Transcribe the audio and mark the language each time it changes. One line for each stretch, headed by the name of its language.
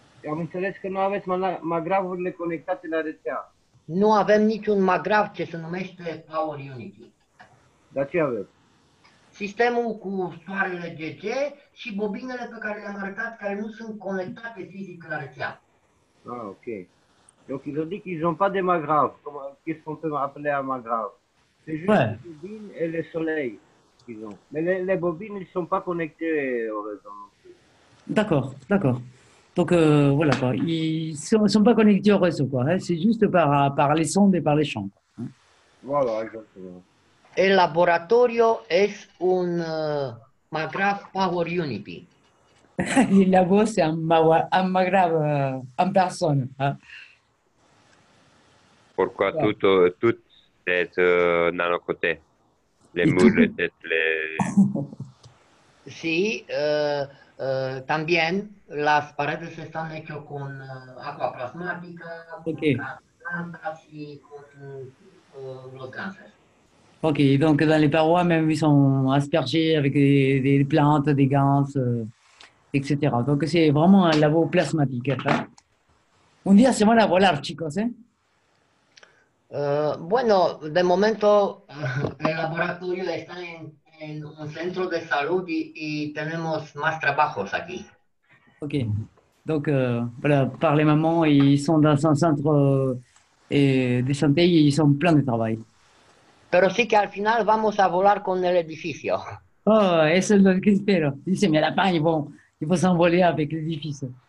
Romanian: Am înțeles că nu aveți MAGRAV-urile conectate la rețea. Nu avem niciun MAGRAV ce se numește Power Unity. Dar ce aveți? Sistemul cu soarele GC și bobinele pe care le-am arătat, care nu sunt conectate fizic la rețea. Ah, ok.
French: Donc ils ont dit qu'ils n'ont pas de MAGRAV. Qu'est-ce qu'on peut appeler un MAGRAV? C'est juste les bobines et le soleil qu'ils ont. Mais les bobines, ils ne sont pas connectés au réseau non plus. D'accord, d'accord. Donc voilà quoi, ils sont pas connectés au réseau quoi, hein. C'est juste par les sondes et par les champs. Hein. Voilà, exactement.
Spanish: El laboratorio es un MAGRAV Power Unity.
French: Le labo c'est un MAGRAV en personne. Hein. Pourquoi tout est dans le côté? Les murs, les...
Spanish: Sí, también las paredes están hechas con agua plasmática, okay. Con plantas y con los ganses.
French: Ok, donc dans les parois même ils sont aspergés avec des plantes, des ganses, etc. Donc c'est vraiment un labo plasmatique. Hein.
Spanish: Un día se van a volar, chicos, ¿eh? Bueno, de momento el laboratorio está en un centro de salud y tenemos más trabajos aquí. Ok.
French: Donc, voilà, par les mamans, ils sont dans un centre de santé et ils sont pleins de travail.
Spanish: Pero sí que al final vamos a volar con el edificio. Oh, eso es lo que espero. Dice,
French: mais à la fin, ils vont s'envoler avec l'édifice.